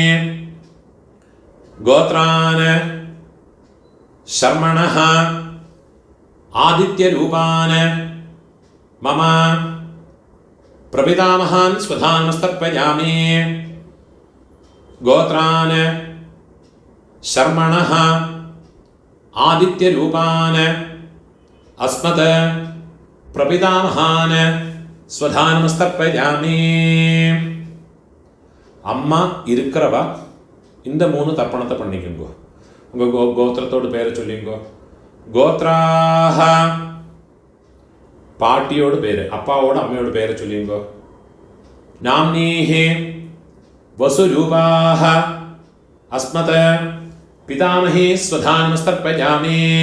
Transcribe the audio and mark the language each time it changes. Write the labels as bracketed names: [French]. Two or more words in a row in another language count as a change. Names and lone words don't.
[Sanskrit] ഗോത്രാൻ ശർമ്മണഃ ആദിത്യരൂപാൻ മമ പ്രപിതാമഹാൻ സ്വധാനമസ്തർപ്പയാമി. ഗോത്രാൻ ശർമ്മണഃ ആദിത്യരൂപാൻ അസ്മത് പ്രപിതാമഹാൻ സ്വധാനമസ്തർപ്പയാമി. [Tamil] அம்மா இருக்கிறவா இந்த 3 தர்ப்பணத்தை பண்ணிக்கோங்க. உங்கள் கோத்திரத்தோடு பேரை சொல்லிங்கோ. கோத்ராஹ பாட்டியோட பேர், அப்பாவோட அம்மையோட பேரை சொல்லிங்கோ. [Sanskrit] நாம்னீஹி வசுரூபாஹ அஸ்மத் பிதாமஹி ஸ்வதானமஸ்தர்ப்பயாமி.